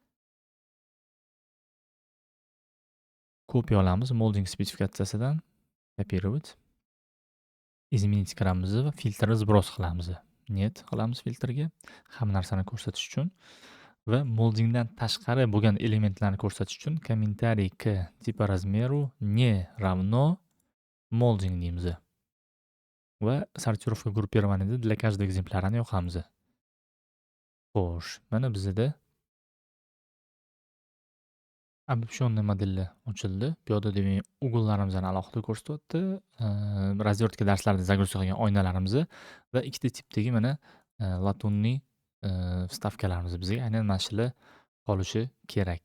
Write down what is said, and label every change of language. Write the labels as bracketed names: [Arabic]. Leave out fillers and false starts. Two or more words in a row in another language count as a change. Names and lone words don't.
[Uzbek] Kopiya olamiz molding spesifikatsiyasidan. [Russian] Kopировать. Изменить [Uzbek] kiramiz va filtrni сброс qilamiz. Net qilamiz filtrga hamma narsani ko'rsatish uchun va moldingdan tashqari bo'lgan elementlarni ko'rsatish uchun [Russian] комментарий к типа размеру не равно [Uzbek] molding deymiz. Va sortirovka [Russian] группированияда для каждого [Uzbek] ekzemplarini yoqamiz. Xo'sh, mana bizada обобщенный modeli ochildi. Bu yoqda demak ugullarimizni alohida ko'rsatyapti. Razvertka darslarida загрузка qilgan oynalarimizni va ikkita tipdagi mana latunniy vstavkalarimiz bizga aynan mana shular qolishi kerak.